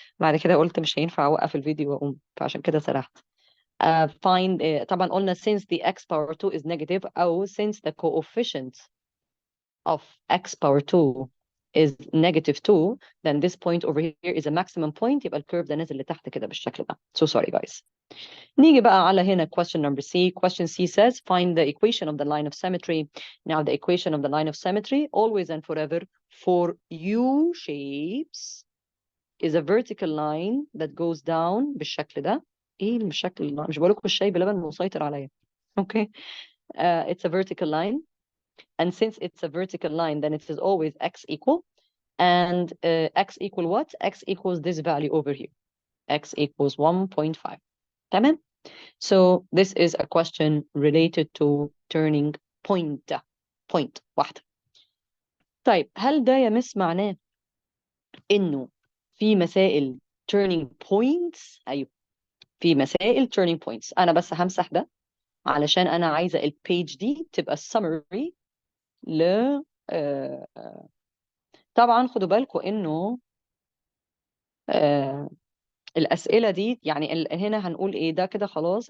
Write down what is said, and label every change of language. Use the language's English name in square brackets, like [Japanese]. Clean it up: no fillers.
[Arabic] بعد كده قلت مش هينفع اوقف الفيديو واقوم، فعشان كده سرحت. [English] find طبعا قلنا since the x power 2 is negative او since the coefficient of x power 2 is negative 2, then this point over here is a maximum point. [Arabic] يبقى الكيرف ده نازل لتحت كده بالشكل ده. [English] So sorry guys. [Arabic] نيجي بقى على هنا question number C. [English] Question C says find the equation of the line of symmetry. Now the equation of the line of symmetry always and forever for U shapes is a vertical line that goes down [Arabic] بالشكل ده. ايه الشكل ده؟ مش بقول لكم الشاي بلبن مسيطر عليا. [English] Okay. It's a vertical line, and since it's a vertical line then it is always x equal, and x equal what? X equals this value over here. X equals 1.5. تمام. So this is a question related to turning point. Point واحدة. [Arabic] طيب هل ده يا مس معناه إنه في مسائل turning points؟ أيوه في مسائل turning points. أنا بس همسح ده علشان أنا عايزة البيج دي تبقى summary ل طبعا خدوا بالكم إنه الأسئلة دي يعني هنا هنقول إيه ده كده خلاص.